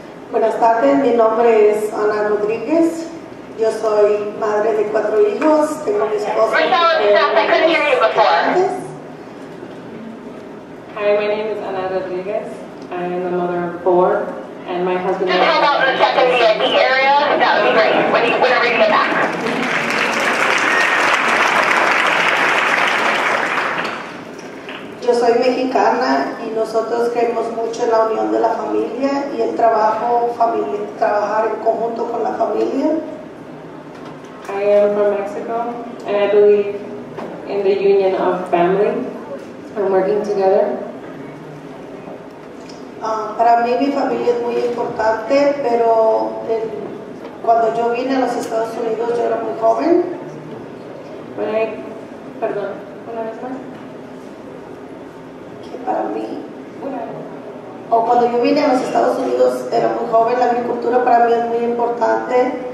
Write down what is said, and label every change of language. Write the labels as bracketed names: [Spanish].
[Spanish] Buenas tardes, mi nombre es Ana Rodríguez. Yo soy madre de 4 hijos. Tengo mi esposo. [English] I couldn't hear you before. Hi, my name is Ana Rodríguez. I am the mother of 4, and my husband. Just hold out and check in the area. That would be great. Whenever you get back. [Spanish] Yo soy mexicana y nosotros creemos mucho en la unión de la familia y el trabajar en conjunto con la familia. [English] I am from Mexico, and I believe in the union of family and working together. [Spanish] Para mí mi familia es muy importante, pero cuando yo vine a los Estados Unidos yo era muy joven. Perdón, una vez más. Que para mí, o cuando yo vine a los Estados Unidos era muy joven, la agricultura para mí es muy importante.